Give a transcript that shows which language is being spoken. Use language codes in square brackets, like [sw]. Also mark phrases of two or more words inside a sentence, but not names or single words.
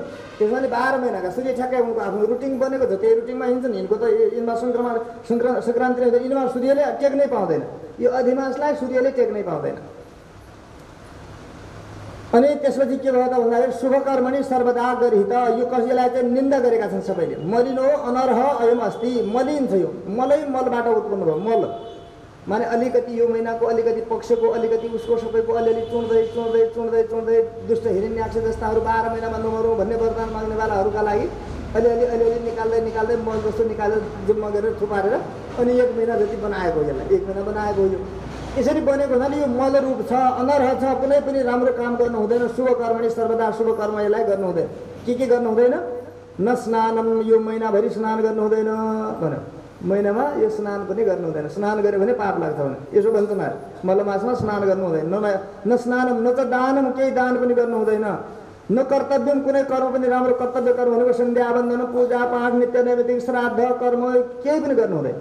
[ne] त्यसमाले 12 महिनाका सूर्य ठ्याक्कै उनको आफ्नो रुटिन बनेको छ, त्यही रुटिनमा हिँड्छन्। यिनको त यिनमा सङ्क्रान्ति रहँदैन, यिनमा सूर्यले टेक्नै पाउँदैन, यो अधिमासलाई सूर्यले टेक्नै पाउँदैन। अनि त्यसपछि के भयो त भन्दाखेरि [sa] शुभकर्मणि सर्वदा गरिहित, [ne] यो कसैलाई चाहिँ निन्दा गरेका छन् सबैले। [sa] मलिनो अनर्ह अयम अस्ति, [ne] मलिन छ यो, मलै मलबाट उत्पन्न भयो, मल माने अलिकति यो महिनाको अलिकति पक्षको अलिकति उसको सबैको अलिअलि चुन्दै चुन्दै चुन्दै चुन्दै दुष्ट हिरण्याक्ष जस्ताहरू 12 महिनामा नमरौँ भन्ने वरदान माग्नेवालाहरूका लागि अलिअलि निकाल्दै निकाल्दै मल जस्तो निकालेर जुम्मा गरेर थुपारेर अनि 1 महिना जति बनाएको, यसलाई 1 महिना बनाएको हो। यो यसरी बनेको हुनाले यो मल रूप छ, अनर्ह छ, कुनै पनि राम्रो काम गर्नु हुँदैन। [sa] शुभ कर्मणि सर्वदा, [ne] शुभ कर्म यसलाई गर्नु हुँदैन। के गर्नु हुँदैन? [sa] न स्नानम, [ne] यो महिनाभरि स्नान गर्नु हुँदैन भन्यो, महिनामा यो स्नान पनि गर्नु हुँदैन। स्नान गर्यो भने पाप लाग्छ भने यसो भन्छन्, मलमासमा स्नान गर्नु हुँदैन। [sa] न स्नानम न त दानम, [ne] केही दान पनि गर्नु हुँदैन। [sa] न कर्तव्यम, [ne] कुनै कर्म पनि राम्रो कर्तव्य कर्म भनेको सन्ध्या वन्दन, पूजा पाठ, नित्य नैमित्तिक श्राद्ध कर्म केही पनि गर्नु हुँदैन।